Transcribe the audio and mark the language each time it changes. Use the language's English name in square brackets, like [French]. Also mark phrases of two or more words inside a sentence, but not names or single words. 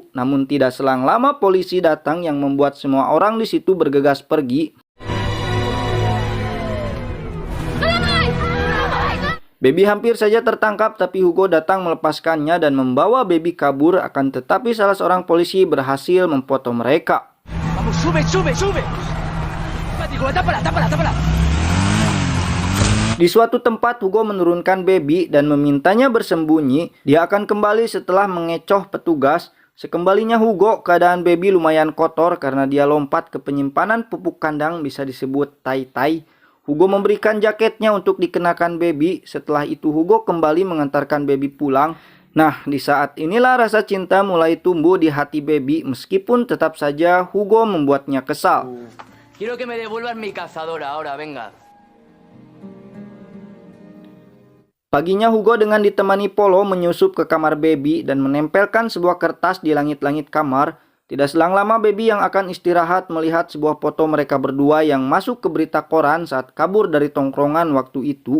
[Indonesian] Namun tidak selang lama polisi datang yang membuat semua orang di situ bergegas pergi. Baby hampir saja tertangkap tapi Hugo datang melepaskannya dan membawa Baby kabur, akan tetapi salah seorang polisi berhasil memfoto mereka. [Spanish] Vamos, sube, sube, sube. Digo, tápala, tápala, tápala. [Indonesian] Di suatu tempat Hugo menurunkan Baby dan memintanya bersembunyi. Dia akan kembali setelah mengecoh petugas. Sekembalinya Hugo, keadaan Baby lumayan kotor karena dia lompat ke penyimpanan pupuk kandang, bisa disebut tai-tai. Hugo memberikan jaketnya untuk dikenakan Baby. Setelah itu Hugo kembali mengantarkan Baby pulang. Nah, di saat inilah rasa cinta mulai tumbuh di hati Baby, meskipun tetap saja Hugo membuatnya kesal. [Spanish] Quiero que me devuelvas mi cazadora ahora, venga. [Indonesian] Paginya Hugo dengan ditemani Polo menyusup ke kamar Baby dan menempelkan sebuah kertas di langit-langit kamar. Tidak selang lama Baby yang akan istirahat melihat sebuah foto mereka berdua yang masuk ke berita koran saat kabur dari tongkrongan waktu itu.